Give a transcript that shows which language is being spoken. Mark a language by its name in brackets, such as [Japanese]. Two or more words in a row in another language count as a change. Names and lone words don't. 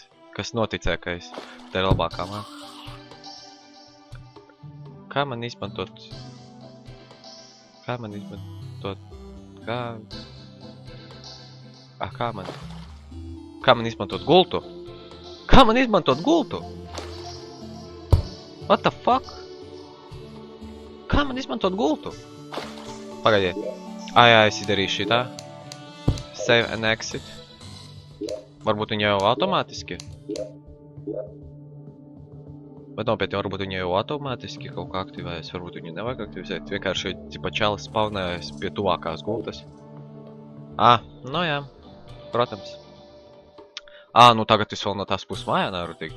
[Latvian] Kas noticē, ka es... Tā ir labākā māja. Kā man izmantot... Kā man izmantot... Kā man izmantot gultu? Kā man izmantot gultu? [English] What the fuck? [Latvian] Kā man izmantot gultu? Pagaidiet. Jā, es izdarīšu šitā. [English] Save and exit. [Latvian] Varbūt viņa jau automātiski. Bet nopietni, varbūt viņi jau automātiski kaut kā aktivējas, varbūt viņi nevajag aktivizēt. Vienkārši, tipa, čalis spawnējas pie tuvākās gultas. Nu jā, protams. Nu tagad es vēl no tās puses mājā nevaru teikt.